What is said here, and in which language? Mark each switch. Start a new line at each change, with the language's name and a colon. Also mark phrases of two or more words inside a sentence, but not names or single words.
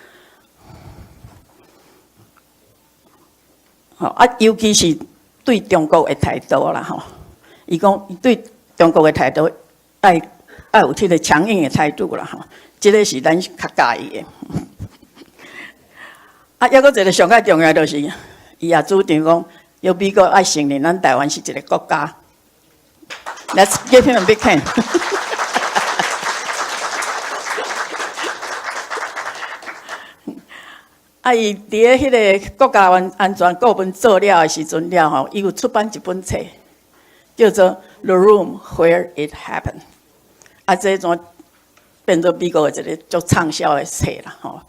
Min Nan Chinese: 吼啊，尤其是对中国的态度啦吼，伊讲伊对中国的态度爱有迄个强硬的态度啦吼，这个是咱较介意的。啊，还阁一个上较重要就是，伊也主张讲，要美国爱承认咱台湾是一个国家。
English: Let's give him a big hand.
Min Nan Chinese: 啊，伊伫咧迄个国家安全顾问做了的时阵了吼，伊有出版一本册，叫做《The Room Where It Happened》。啊，这种变做美国的一个足畅销的册啦吼。